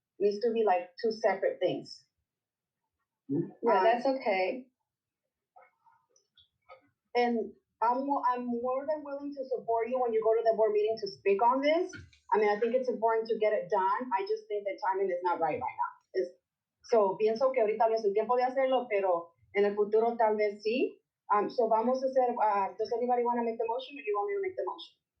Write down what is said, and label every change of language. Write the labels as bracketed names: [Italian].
[English] It needs to be like two separate things. Yeah, that's okay. And I'm more than willing to support you when you go to the board meeting to speak on this. I mean, I think it's important to get it done. I just think the timing is not right now. [Spanish] So pienso que ahorita no es el tiempo de hacerlo, pero en el futuro tal vez sí. [English] So [Spanish] vamos a hacer, [English] does anybody want to make the motion, or do you want me to make the motion?